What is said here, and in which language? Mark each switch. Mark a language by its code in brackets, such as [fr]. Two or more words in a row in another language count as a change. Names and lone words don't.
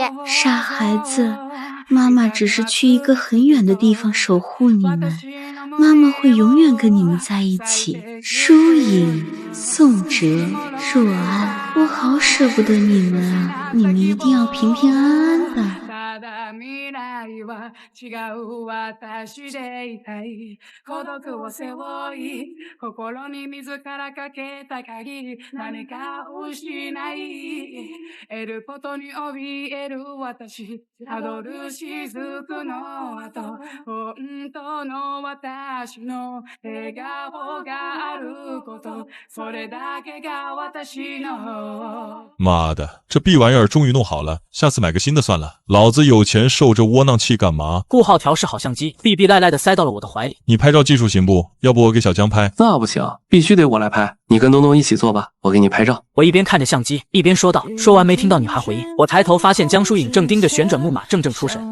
[zh] 傻孩子，妈妈只是去一个很远的地方守护你们，妈妈会永远跟你们在一起。疏影、颂哲、若安，我好舍不得你们啊，你们一定要平平安安的。 [ja] いは違う私でいたい孤独を背負い心に自らかけた限り何か失い得ることに怯える私たどる雫の後本当の私の笑顔があることそれだけが私の [zh] 妈的，这逼玩意儿终于弄好了，下次买个新的算了。老子有钱受这窝囊气干嘛？顾浩调试好相机，逼逼赖赖的塞到了我的怀里。你拍照技术行不？要不我给小江拍？那不行，必须得我来拍。你跟东东一起做吧，我给你拍照。我一边看着相机，一边说道。说完没听到女孩回应，我抬头发现江疏影正盯着旋转木马，怔怔出神。